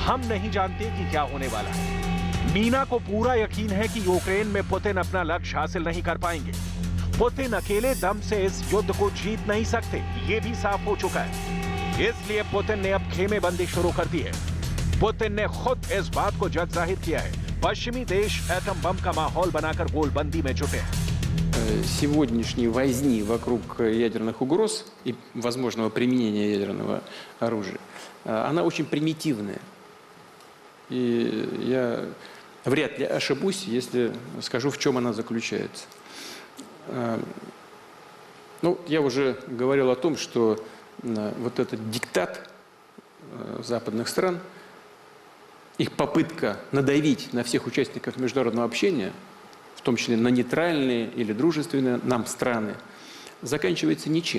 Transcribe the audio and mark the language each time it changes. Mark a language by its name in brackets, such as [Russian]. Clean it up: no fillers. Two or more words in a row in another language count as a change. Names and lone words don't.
[Hindi] हम नहीं जानते कि क्या होने वाला है। नीना को पूरा यकीन है कि यूक्रेन में पुतिन अपना लक्ष्य हासिल नहीं कर पाएंगे। पुतिन अकेले दम से इस युद्ध को जीत नहीं सकते, ये भी साफ हो चुका है। इसलिए पुतिन ने अब खेमेबंदी शुरू कर दी है। पुतिन ने खुद इस बात को जग जाहिर किया है। पश्चिमी देश एटम बम का माहौल बनाकर गोलबंदी में जुटे हैं। [Russian] Сегодняшней возни вокруг ядерных угроз и возможного применения ядерного оружия, она очень примитивная. И я вряд ли ошибусь, если скажу, в чем она заключается. Ну, я уже говорил о том, что вот этот диктат западных стран, их попытка надавить на всех участников международного общения, в том числе на нейтральные или дружественные нам страны, заканчивается ничем.